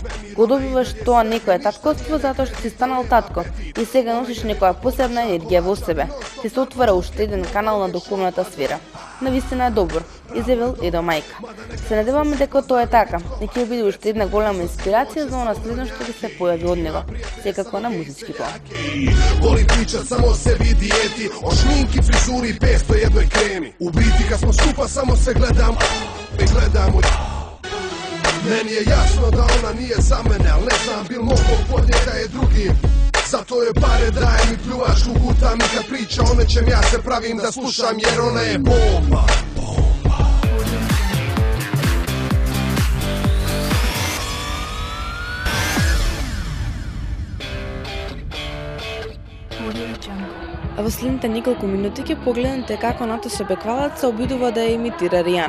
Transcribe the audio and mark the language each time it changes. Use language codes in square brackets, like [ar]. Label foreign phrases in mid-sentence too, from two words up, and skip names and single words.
[mk] Го добиваш тоа некое таткоство затоа што си станал татко и сега носиш некоја посебна енергија во себе. Ти се отвара уште еден канал на духовната сфера. Навистина е добро, изјавил Едо мајка. Се надеваме дека тоа е така и ќе биде уште една голема инспирација за она следно што ќе се појави од него, секако на музички план. [hr] Volim pričat samo o sebi i dijeti, o šminki, frizuri i 501 kremi. U biti kad smo skupa samo se gledamo i gledamo. Meni je jasno da ona nije za mene, al ne znam bil mogu podnijeti da je drugi. Zato je pare dajem i pljuvaš u gutam i kad priča o nečem ja se pravim da slušam jer ona je bomba. [mk] А во следните неколку минути ќе погледнете како Наташа Беквалаc се обидува да ја имитира Ријана.